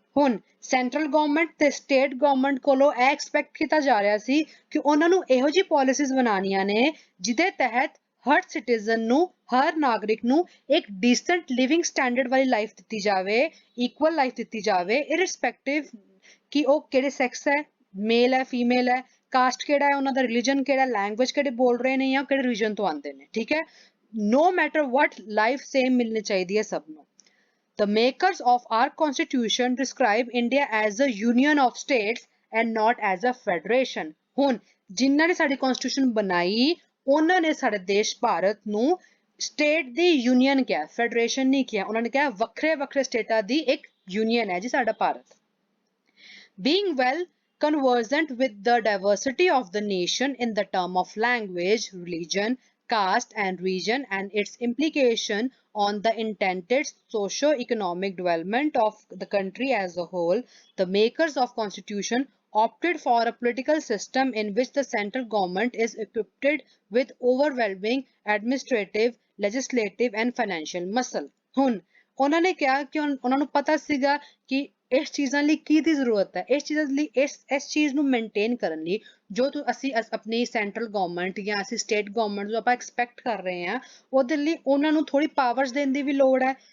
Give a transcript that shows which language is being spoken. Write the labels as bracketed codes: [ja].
[pa] ਹੁਣ central government ਤੇ state government ਕੋਲੋਂ ਇਹ ਐਕਸਪੈਕਟ ਕੀਤਾ ਜਾ ਰਿਹਾ ਸੀ ਕਿ ਉਹਨਾਂ ਨੂੰ ਇਹੋ ਜਿਹੀ ਪਾਲਿਸੀਜ਼ ਬਣਾਉਣੀਆਂ ਨੇ ਜਿਹਦੇ ਤਹਿਤ ਹਰ ਸਿਟੀਜ਼ਨ ਨੂੰ, ਹਰ ਨਾਗਰਿਕ ਨੂੰ ਇੱਕ ਡੀਸੈਂਟ ਲਿਵਿੰਗ ਸਟੈਂਡਰਡ ਵਾਲੀ ਲਾਈਫ ਦਿੱਤੀ ਜਾਵੇ, ਇਕੁਅਲ ਲਾਈਫ ਦਿੱਤੀ ਜਾਵੇ, ਇਰਰਿਸਪੈਕਟਿਵ ਕਿ ਉਹ ਕਿਹੜੇ ਸੈਕਸ ਹੈ, ਮੇਲ ਹੈ, ਫੀਮੇਲ ਹੈ, ਕਾਸਟ ਕਿਹੜਾ ਹੈ, ਉਹਨਾਂ ਦਾ ਰਿਲੀਜਨ ਕਿਹੜਾ, ਲੈਂਗੁਏਜ ਕਿਹੜੇ ਬੋਲ ਰਹੇ ਨੇ ਜਾਂ ਕਿਹੜੇ ਰੀਜਨ ਤੋਂ ਆਉਂਦੇ ਨੇ। ਠੀਕ ਹੈ, [en] no matter what life same [pa] मिलनी चाहिए है सबनों. [en] The makers of our constitution describe India as a union of states and not as a federation. [pa] ਹੁਣ ਜਿਨ੍ਹਾਂ ਨੇ ਸਾਡੀ constitution ਬਣਾਈ ਉਹਨਾਂ ਨੇ ਸਾਡੇ ਦੇਸ਼ ਭਾਰਤ ਨੂੰ state ਦੀ union ਕਿਹਾ, federation ਨਹੀਂ ਕਿਹਾ. ਉਹਨਾਂ ਨੇ ਕਿਹਾ ਵੱਖਰੇ ਵੱਖਰੇ ਸਟੇਟਾਂ ਦੀ ਇੱਕ union ਹੈ ਜੀ ਸਾਡਾ Bharat. [en] Being well conversant with the diversity of the nation in the term of language, religion, caste and region and its implication on the intended socio-economic development of the country as a whole, the makers of constitution opted for a political system in which the central government is equipped with overwhelming administrative, legislative and financial muscle. [pa] ਹੁਣ ਉਹਨਾਂ ਨੇ ਕਿਹਾ ਕਿ ਉਹਨਾਂ ਨੂੰ ਪਤਾ ਸੀਗਾ ਕਿ ਇਸ ਚੀਜ਼ਾਂ ਲਈ ਕੀ ਦੀ ਜ਼ਰੂਰਤ ਹੈ, ਇਸ ਚੀਜ਼ਾਂ ਲਈ ਇਸ ਚੀਜ਼ ਨੂੰ ਮੇਨਟੇਨ ਕਰਨ ਲਈ ਜੋ ਅਸੀਂ ਆਪਣੀ ਸੈਂਟਰਲ ਗਵਰਨਮੈਂਟ ਜਾਂ ਅਸੀਂ ਸਟੇਟ ਗਵਰਨਮੈਂਟ ਤੋਂ ਆਪਾਂ ਐਕਸਪੈਕਟ ਕਰ ਰਹੇ ਹਾਂ ਉਹਦੇ ਲਈ ਉਹਨਾਂ ਨੂੰ ਥੋੜੀ ਪਾਵਰਸ ਦੇਣ ਦੀ ਵੀ ਲੋੜ ਹੈ.